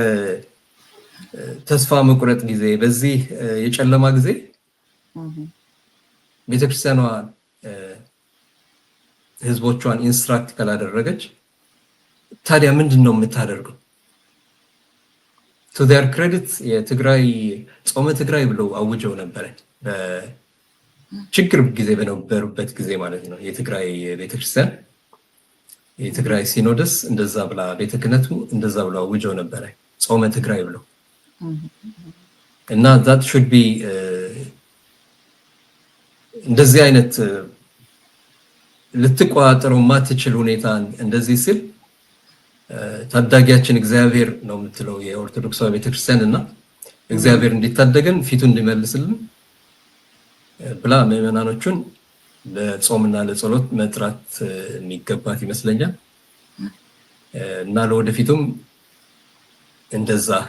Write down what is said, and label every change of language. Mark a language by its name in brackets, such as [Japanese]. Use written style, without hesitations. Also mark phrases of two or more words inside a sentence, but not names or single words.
[Amharic] በተስፋ መቁረጥ ጊዜ በዚህ የጨለማ ጊዜ ቤተክርስቲያኗ ህዝቦቿን ኢንስትራክት ካላደረገች ታዲያ ምንድነው የምታደርገው [English] to their credit [Amharic] የትግራይ ጾመ ትግራይ ብለው አውጀው ነበር ችግር ጊዜ በነበሩበት ጊዜ ማለት ነው የትግራይ ቤተክርስቲያን የትግራይ ሲኖዶስ እንደዛ ብላ ቤተ ክህነቱ እንደዛ ብላ አውጀው ነበር ጾመ ትግራይ ብለው እና [English] that should be [Amharic] እንደዚህ አይነት ልትቋጠረው ማትችል ሁኔታ እንደዚህ ሲል ታዳጊያችን እግዚአብሔር ነው የምትለው የኦርቶዶክሳዊ ቤተክርስቲያን እና እግዚአብሔር እንዲታደገን ፊቱን እንዲመልስልን ብላ ምዕመናኖቹን ለጾምና ለጸሎት መጥራት የሚገባት ይመስለኛል እና ለወደፊቱም እንደዛ